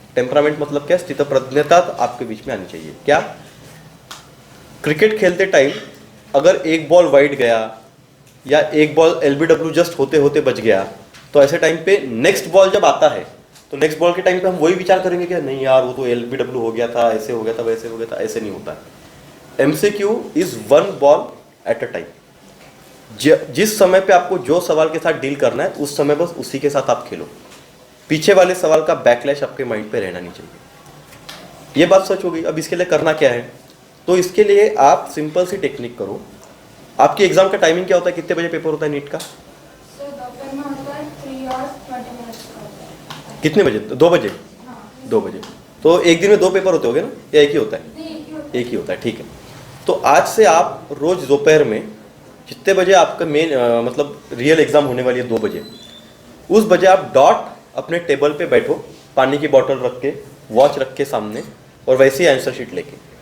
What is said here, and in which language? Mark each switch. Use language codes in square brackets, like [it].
[hi] Temperament मतलब क्या, स्थितप्रज्ञता आपके बीच में आनी चाहिए। क्या, क्रिकेट खेलते टाइम अगर एक बॉल वाइड गया या एक बॉल LBW जस्ट होते होते बच गया, तो ऐसे टाइम पे नेक्स्ट बॉल जब आता है, तो नेक्स्ट बॉल के टाइम पे हम वही विचार करेंगे कि नहीं यार वो तो LBW हो गया था, ऐसे हो गया था, वैसे हो गया था। ऐसे नहीं होता है। [en] MCQ is 1 ball at a time. [hi] जिस समय पे आपको जो सवाल के साथ डील करना है, उस समय बस उसी के साथ आप खेलो। पीछे वाले सवाल का बैकलैश आपके माइंड पे रहना नहीं चाहिए। ये बात सच होगी। अब इसके लिए करना क्या है, तो इसके लिए आप सिंपल सी टेक्निक करो। आपकी एग्जाम का टाइमिंग क्या होता है, कितने बजे पेपर होता है नीट का? सर दोपहर में होता है [en] 3 hours 20 minutes [hi] का होता है। कितने बजे? 2 बजे? हाँ 2 बजे। तो एक दिन में 2 पेपर होते होंगे ना, या एक ही होता है? नहीं, एक ही होता है। एक ही होता है, ठीक है। तो आज से आप रोज दोपहर में जितने बजे आपका मेन मतलब रियल एग्जाम होने वाली है 2 बजे, उस बजे आप डॉट अपने टेबल पे बैठो, पानी की बोतल रख के, वॉच रख के सामने, और वैसे ही आंसर शीट लेके।